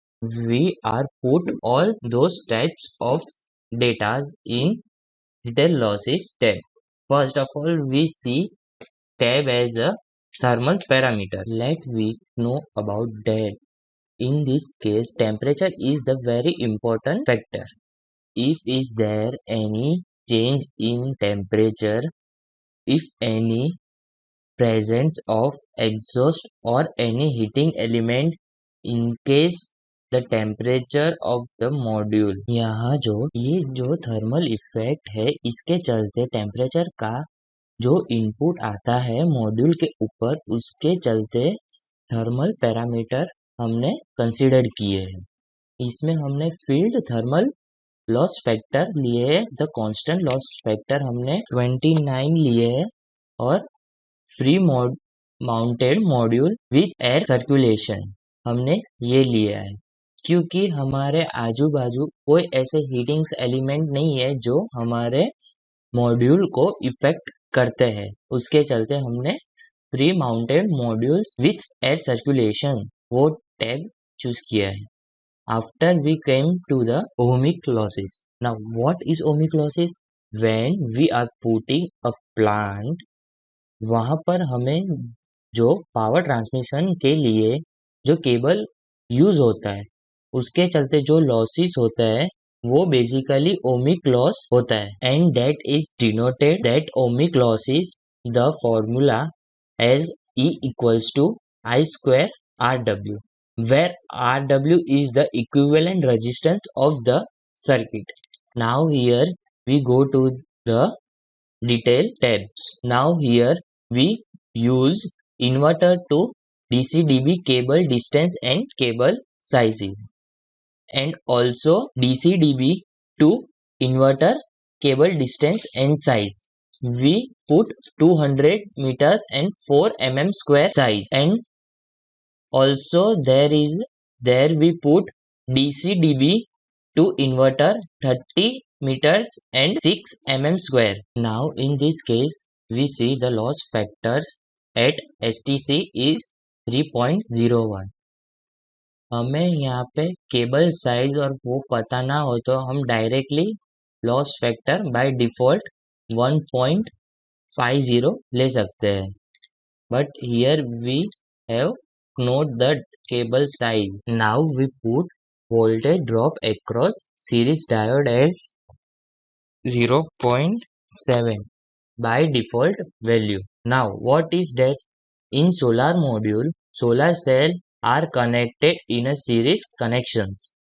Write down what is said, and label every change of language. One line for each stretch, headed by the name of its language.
English: we are put all those types of data in detail losses tab. First of all, we see tab as a thermal parameter. Let we know about that. In this case, temperature is the very important factor. If is there any change in temperature, if any presence of exhaust or any heating element, in case the temperature of the module,
Hindi: यहाँ ये जो thermal effect है, इसके चलते temperature का जो input आता है मॉड्यूल के ऊपर, उसके चलते थर्मल पैरामीटर हमने कंसीडर किए हैं। इसमें हमने फील्ड थर्मल लॉस फैक्टर लिए है, द कांस्टेंट लॉस फैक्टर हमने 29 लिए है, और free mounted module with air circulation हमने ये लिया है, क्योंकि हमारे आजू बाजू कोई ऐसे हीटिंग्स एलिमेंट नहीं है जो हमारे मॉड्यूल को इफेक्ट करते हैं। उसके चलते हमने free mounted modules with air circulation वो टैब चूज किया है।
English: After we came to the ohmic losses. Now what is ohmic losses? When we are putting a plant,
Hindi: वहाँ पर हमें जो पावर ट्रांसमिशन के लिए जो केबल यूज होता है,
English: उसके चलते जो लॉसेस होता है वो बेसिकली ओमिक लॉस होता है, and that is denoted that ohmic loss is the formula as E equals to I square RW, where RW is the equivalent resistance of the circuit. Now here we go to the detail tabs. Now here we use inverter to DC-DC cable distance and cable sizes, and also DC-DC to inverter cable distance and size. We put 200 meters and 4 mm square size, and also there we put DC-DC to inverter 30 meters and 6 mm square. Now in this case we see the loss factor at STC is 3.01.
Hindi: हमें यहाँ पे cable size और वो पता ना हो तो हम directly loss factor by default 1.50 ले सकते हैं,
English: but here we have note the cable size. Now we put voltage drop across series diode as 0.7 by default value. Now what is that? In solar module, solar cell are connected in a series connections.